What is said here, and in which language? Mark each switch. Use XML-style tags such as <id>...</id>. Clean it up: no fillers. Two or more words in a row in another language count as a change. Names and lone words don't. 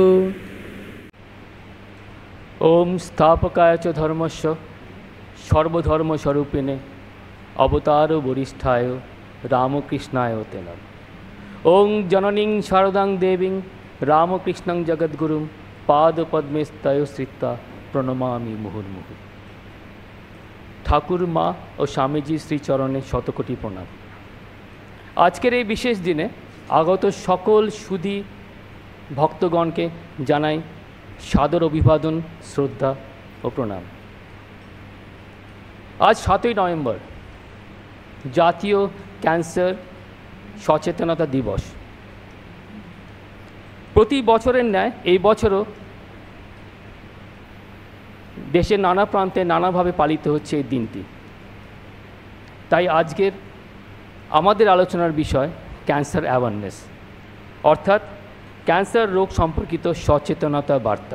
<sa>ओम स्थापकाय च धर्मस्य सर्वधर्मस्वरूपिणे अवतार वरिष्ठाय रामकृष्णाय ते नमः। ओं जननीं शारदां देवीं रामकृष्णं जगद्गुरुं पादपद्मे स्तयोश्रित्वा प्रणमामि मुहुर्मुहुः।</sa> <bn>ঠাকুর মা আর স্বামীজী শ্রীচরণে শতকোটি প্রণাম। আজকের এই বিশেষ দিনে আগত সকল সুধী ভক্তগণকে জানাই সাদর অভিবাদন শ্রদ্ধা আর প্রণাম। আজ 7ই নভেম্বর জাতীয় ক্যান্সার সচেতনতা দিবস। প্রতি বছরের ন্যায় এই বছরও দেশের নানা প্রান্তে নানাভাবে পালিত হচ্ছে এই দিনটি। তাই আজকের আমাদের আলোচনার বিষয় ক্যান্সার অ্যাওয়ারনেস, অর্থাৎ ক্যান্সার রোগ সম্পর্কিত সচেতনতা বার্তা।</bn>